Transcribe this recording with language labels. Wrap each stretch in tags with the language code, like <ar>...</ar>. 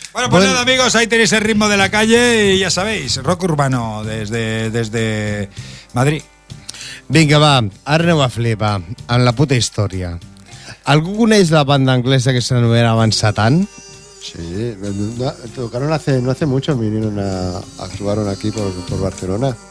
<es>Pues nada, amigos, ahí tenéis el ritmo de la calle y ya sabéis, rock urbano desde Madrid.</es> <ca>Vinga, va, ara aneu a flipar amb la puta història. Algú coneix la banda anglesa que s'anomenava Satán?</ca> <es>Sí, tocaron no hace mucho, vinieron a actuar aquí por Barcelona.</es>